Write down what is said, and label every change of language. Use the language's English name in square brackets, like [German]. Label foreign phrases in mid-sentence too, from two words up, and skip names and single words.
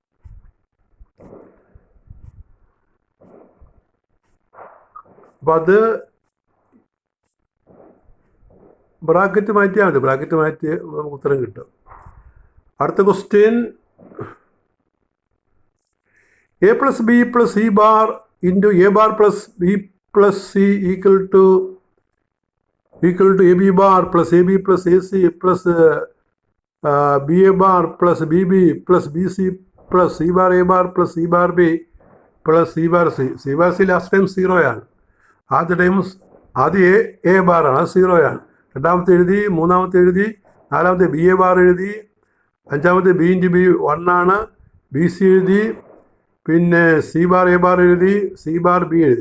[Malayalam] അപ്പോൾ അത് ബ്രാക്കറ്റ് മാറ്റിയാൽ മതി, ബ്രാക്കറ്റ് മാറ്റി നമുക്ക് ഉത്തരം കിട്ടും. അടുത്ത ക്വസ്റ്റ്യൻ, [English] A plus B plus C bar into A bar plus B plus C equal to AB bar plus AB plus AC plus BA bar plus BB plus BC plus C bar A bar plus C bar B plus C bar C. C bar C last time [Malayalam] 0 ആണ്, ആദ്യം [English] A bar [Malayalam] ആണ്, 0 ആണ്. രണ്ടാമത്തെ എഴുതി, മൂന്നാമത്തെ എഴുതി, നാലാമത്തെ [English] BA bar [Malayalam] എഴുതി, അഞ്ചാമത്തെ [English] B into B [Malayalam] 1 ആണ്, BC എഴുതി, പിന്നെ [English] C bar A bar [Malayalam] എഴുതി, [English] C bar B [Malayalam] എഴുതി.